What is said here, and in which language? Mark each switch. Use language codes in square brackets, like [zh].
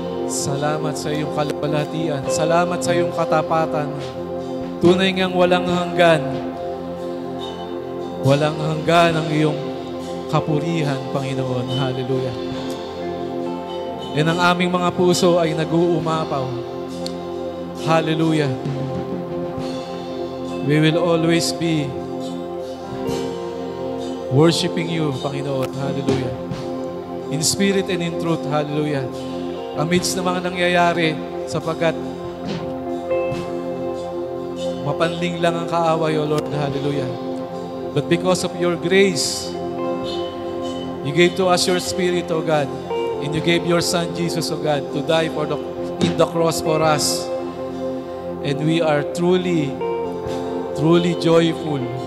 [tl] Salamat sa iyong kaluwalhatian. Salamat sa iyong katapatan. Tunay ngang walang hanggan. Walang hanggan ang iyong kapurihan, Panginoon. Hallelujah. And ang aming mga puso ay nag-uumapaw Hallelujah. [en] We will always be worshiping you, Panginoon. Hallelujah. In spirit and in truth. Hallelujah. [tl] Amidst ng mga nangyayari, sapagkat mapanling lang ang kaaway, O Lord. Hallelujah. [en] But because of your grace, you gave to us your Spirit, O God. And you gave your Son, Jesus, O God, to die in the cross for us. And we are truly joyful.